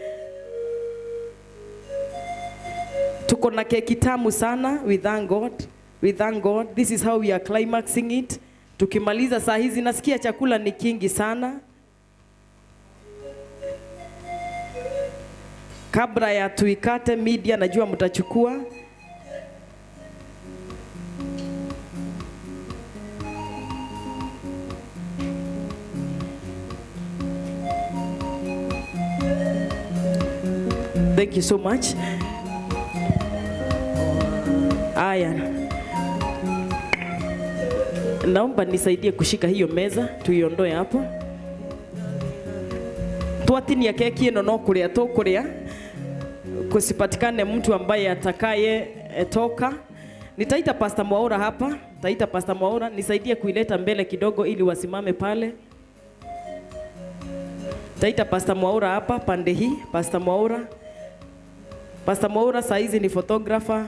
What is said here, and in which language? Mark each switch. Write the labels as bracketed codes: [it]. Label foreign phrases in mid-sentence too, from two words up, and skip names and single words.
[sw] Tuko na keki tamu sana. [en] We thank God. We thank God. This is how we are climaxing it. [sw] Tukimaliza saa hizi nasikia chakula ni kingi sana. Kabla ya tuikate, media najua mtachukua. [en] Thank you so much. [sw] Aya. Naomba nisaidie kushika hiyo meza, tuiondoe hapo. [ki] Twatinia keki ino no kuria tukuria. [sw] Kusipatikane mtu ambaye atakaye toka. Nitaita Pastor Mwaura hapa. Nitaita Pastor Mwaura nisaidie kuileta mbele kidogo ili wasimame pale. Nitaita Pastor Mwaura hapa pande hii, Pastor Mwaura. Pastor Mwaura saizi ni photographer.